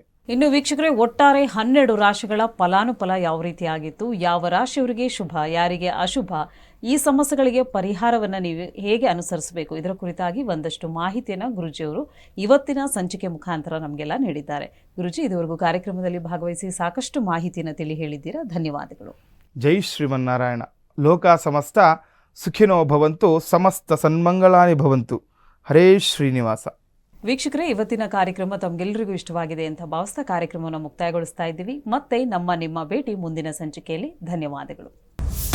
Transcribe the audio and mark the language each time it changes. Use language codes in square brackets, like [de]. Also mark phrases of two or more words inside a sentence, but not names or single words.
[kn] ಇನ್ನು ವೀಕ್ಷಕರೇ, ಒಟ್ಟಾರೆ 12 ರಾಶಿಗಳ ಫಲಾನುಫಲ ಯಾವ ರೀತಿಯಾಗಿತ್ತು, ಯಾವ ರಾಶಿಯವರಿಗೆ ಶುಭ, ಯಾರಿಗೆ ಅಶುಭ, ಈ ಸಮಸ್ಯೆಗಳಿಗೆ ಪರಿಹಾರವನ್ನು ನೀವು ಹೇಗೆ ಅನುಸರಿಸಬೇಕು, ಇದರ ಕುರಿತಾಗಿ ಒಂದಷ್ಟು ಮಾಹಿತಿಯನ್ನು ಗುರುಜಿಯವರು ಇವತ್ತಿನ ಸಂಚಿಕೆ ಮುಖಾಂತರ ನಮಗೆಲ್ಲ ನೀಡಿದ್ದಾರೆ. ಗುರುಜಿ, ಇದುವರೆಗೂ ಕಾರ್ಯಕ್ರಮದಲ್ಲಿ ಭಾಗವಹಿಸಿ ಸಾಕಷ್ಟು ಮಾಹಿತಿಯನ್ನು ತಿಳಿ ಹೇಳಿದ್ದೀರಾ. ಧನ್ಯವಾದಗಳು. ಜೈ ಶ್ರೀಮನ್ನಾರಾಯಣ. [sa] ಲೋಕ ಸಮಸ್ತ ಸುಖಿನೋ ಭವಂತು, ಸಮಸ್ತ ಸನ್ಮಂಗಳಾನಿ ಭವಂತು. [kn] ಹರೇ ಶ್ರೀನಿವಾಸ. ವೀಕ್ಷಕರೇ, ಇವತ್ತಿನ ಕಾರ್ಯಕ್ರಮ ತಮಗೆಲ್ಲರಿಗೂ ಇಷ್ಟವಾಗಿದೆ ಅಂತ ಭಾವಿಸ್ತಾ ಕಾರ್ಯಕ್ರಮವನ್ನು ಮುಕ್ತಾಯಗೊಳಿಸ್ತಾ ಇದ್ದೀವಿ. ಮತ್ತೆ ನಿಮ್ಮ ಭೇಟಿ ಮುಂದಿನ ಸಂಚಿಕೆಯಲ್ಲಿ. ಧನ್ಯವಾದಗಳು.